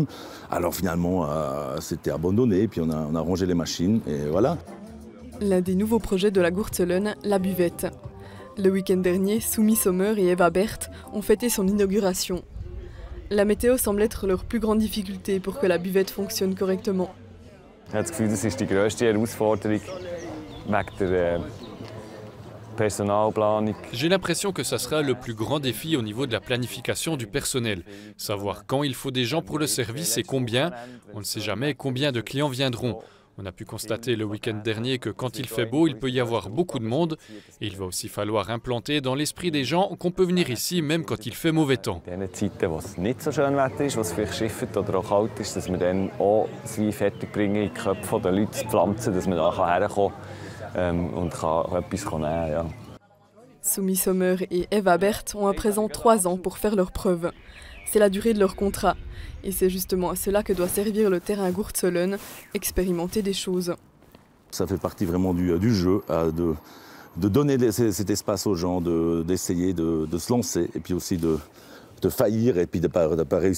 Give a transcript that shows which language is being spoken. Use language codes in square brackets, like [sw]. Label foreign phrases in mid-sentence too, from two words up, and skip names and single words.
[fr] Alors finalement, c'était abandonné, puis on a rangé les machines, et voilà. L'un des nouveaux projets de la Gurtselön, la buvette. Le week-end dernier, Sumi Sommer et Eva Berth ont fêté son inauguration. La météo semble être leur plus grande difficulté pour que la buvette fonctionne correctement. [de] J'ai das Gefühl, das ist die grösste Herausforderung wegen der Personalplanung. [fr] J'ai l'impression que ça sera le plus grand défi au niveau de la planification du personnel. Savoir quand il faut des gens pour le service et combien. On ne sait jamais combien de clients viendront. On a pu constater le week-end dernier que quand il fait beau, il peut y avoir beaucoup de monde. Et il va aussi falloir implanter dans l'esprit des gens qu'on peut venir ici même quand il fait mauvais temps. [de] In den Zeiten, wo es nicht so schön Wetter ist, wo es vielleicht schifft oder auch kalt ist, dass wir dann auch das Wein fertig bringen, in die Köpfe der Leute zu pflanzen, dass man da herkommen und etwas nehmen kann. Ja. [fr] Sumi Sommer et Eva Berth ont à présent 3 ans pour faire leurs preuves. C'est la durée de leur contrat. Et c'est justement à cela que doit servir le terrain Gurtselön, expérimenter des choses. Ça fait partie vraiment du jeu, de donner cet espace aux gens, d'essayer de se lancer, et puis aussi de faillir, et puis de pas réussir.